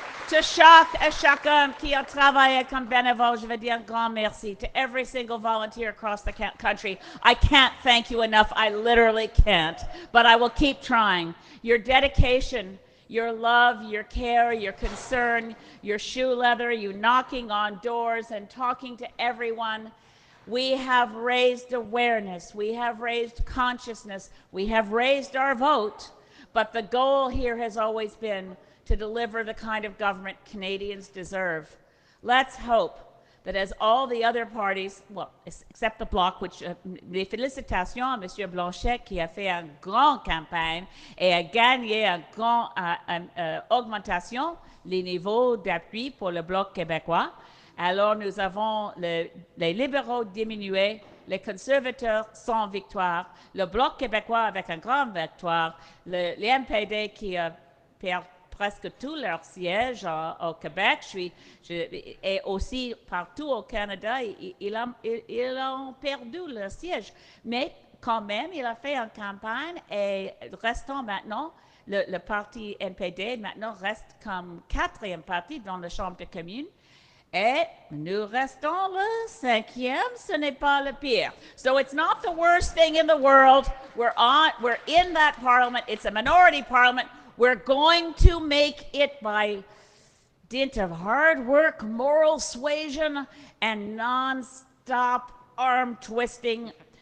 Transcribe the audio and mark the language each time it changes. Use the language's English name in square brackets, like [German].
[French] To chaque et chacun qui a travaillé comme bénévole, je veux dire un grand merci. [English] To every single volunteer across the country, I can't thank you enough. I literally can't. But I will keep trying. Your dedication, your love, your care, your concern, your shoe leather, you knocking on doors and talking to everyone. We have raised awareness. We have raised consciousness. We have raised our vote. But the goal here has always been to deliver the kind of government Canadians deserve. Let's hope that as all the other parties, well, except the Bloc, which [French] les félicitations à M. Blanchet, qui a fait une grande campagne et a gagné une grande augmentation les niveaux d'appui pour le Bloc québécois. Alors nous avons les libéraux diminués, les conservateurs sans victoire, le Bloc québécois avec une grande victoire, les NPD qui perdent presque tous leurs sièges au Québec, et aussi partout au Canada, ils ont perdu leur siège. Mais quand même, il a fait une campagne, et restant maintenant, le parti NPD maintenant reste comme 4e parti dans la Chambre des communes. Et nous restons le 5e, ce n'est pas le pire. [English] So it's not the worst thing in the world. We're in that parliament. It's a minority parliament. We're going to make it by dint of hard work, moral suasion, and non-stop arm twisting.